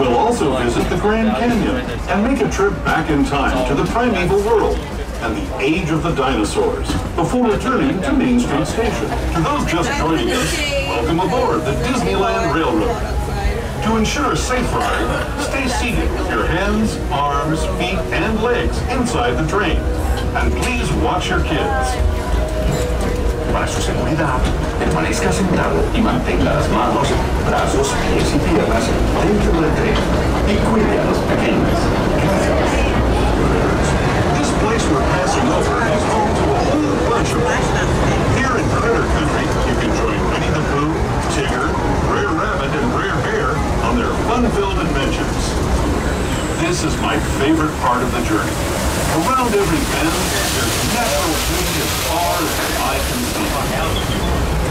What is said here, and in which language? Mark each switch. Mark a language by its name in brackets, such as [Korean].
[English] We'll also visit the Grand Canyon and make a trip back in time to the primeval world and the age of the dinosaurs before returning to Main Street Station. To those just joining us, welcome aboard the Disneyland Railroad. To ensure a safe ride, stay seated with your hands, arms, feet, and legs inside the train. And please watch your kids. [Spanish] Para su seguridad, permanezca sentado y mantenga las manos, brazos, pies y piernas dentro del tren y cuide a los pequeños. Gracias. [English] This place we're passing over is home to a whole bunch of them. Here in Critter Country, you can join Winnie the Pooh, Tigger, Brer Rabbit, and Brer Bear on their fun-filled adventures. This is my favorite part of the journey. Around every bend, there's natural beauty as far as the eye can see.